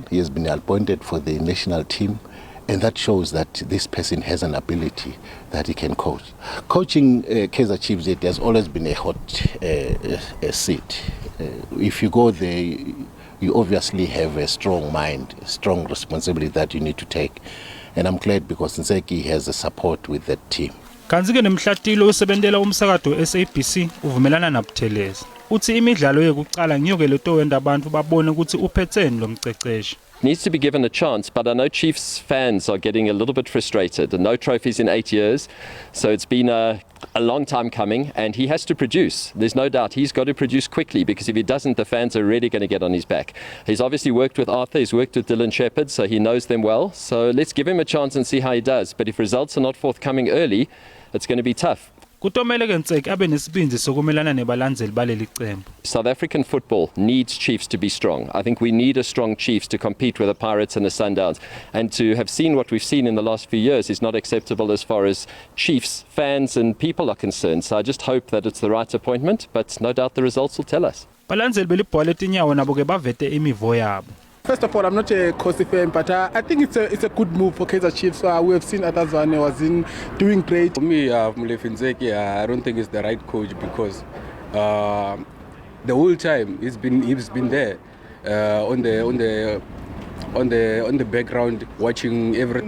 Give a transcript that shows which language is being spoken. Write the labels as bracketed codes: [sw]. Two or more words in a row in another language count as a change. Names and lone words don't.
[en] He has been appointed for the national team, and that shows that this person has an ability that he can coach. Coaching Kaizer Chiefs, it has always been a hot seat. If you go there, you obviously have a strong mind, a strong responsibility that you need to take. And I'm glad because Ntseki has a support with that team. [ss] Kanti ke nemhlatilo osebentela umsakado SABC uvumelana naButhelezi. Uthi imidlalo yekuqala ngiyo ke leto wenda abantu babone ukuthi uphetheni lo mceceshi. [en] Needs to be given a chance, but I know Chiefs fans are getting a little bit frustrated. No trophies in 8 years, so it's been a long time coming, and he has to produce. There's no doubt he's got to produce quickly, because if he doesn't, the fans are really going to get on his back. He's obviously worked with Arthur, he's worked with Dylan Shepherd, so he knows them well. So let's give him a chance and see how he does. But if results are not forthcoming early, it's going to be tough. [ss] Kutomele ke Ntseki abe nesibindi sokumelana nebalandzeli baleli qembu. [en] South African football needs Chiefs to be strong. I think we need a strong Chiefs to compete with the Pirates and the Sundowns. And to have seen what we've seen in the last few years is not acceptable as far as Chiefs fans and people are concerned. So I just hope that it's the right appointment, but no doubt the results will tell us. [ss] Balandzeli belibhola letinyawo nabo ke bavete imivo yabo. [en] First of all, I'm not a Kosi fan, but I think it's a good move for Kaizer Chiefs. We have seen Atazwane was doing great. For me, Molefi Ntseki, I don't think he's the right coach because the whole time he's been there on the background watching everything.